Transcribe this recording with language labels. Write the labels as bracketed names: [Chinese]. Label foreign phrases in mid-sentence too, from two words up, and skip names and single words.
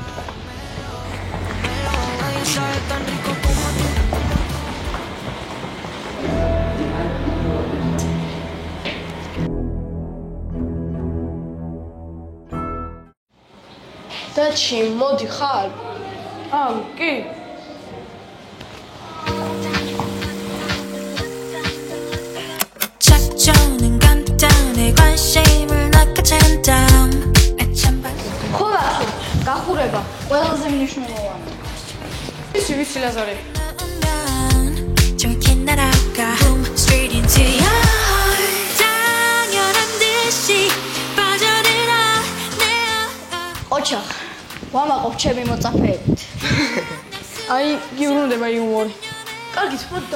[Georgian] დაჩი, მოდი ხარ? კი. [Korean] 작전은 간단해 관심을 낚아챈다 [Georgian] ხო, გახურება ყველაზე მნიშვნელოვანი. ვიცი ლაზარე. [Korean] 저렇게 날아가 [English] straight into your heart [Korean] 당연한 듯이 빠져들어 [Georgian] ოჩახ, ვამაყობ ჩემი მოწაფეებით. აი, გიბრუნდება იუმორი. კარგით, მოდი.